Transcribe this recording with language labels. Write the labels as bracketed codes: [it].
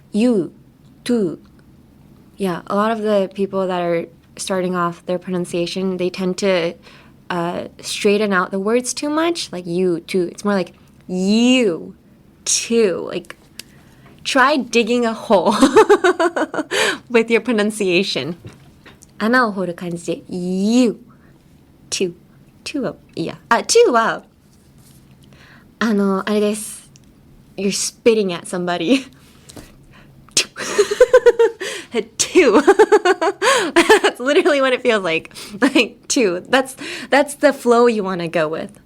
[en] You, to. Yeah, a lot of the people that are starting off their pronunciation, they tend to straighten out the words too much, like you, to. It's more like you, to. Like, try digging a hole with your pronunciation. [ja] 穴を掘る感じで [en] you, to. [ja] to はいいや。to はあれです。 [en] You're spitting at somebody. to. That's literally what it feels like. Like to. That's the flow you want to go with.